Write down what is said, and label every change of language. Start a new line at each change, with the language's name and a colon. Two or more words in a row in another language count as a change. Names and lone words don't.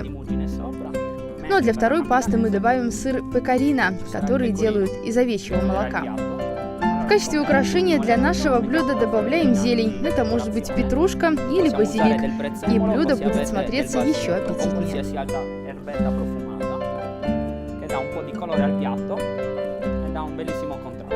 Russian: Ну а для второй пасты мы добавим сыр пекарина, который делают из овечьего молока. В качестве украшения для нашего блюда добавляем зелень. Это может быть петрушка или базилик. И блюдо будет смотреться еще аппетитнее.
Italian: Che dà un po' di colore al piatto e dà un bellissimo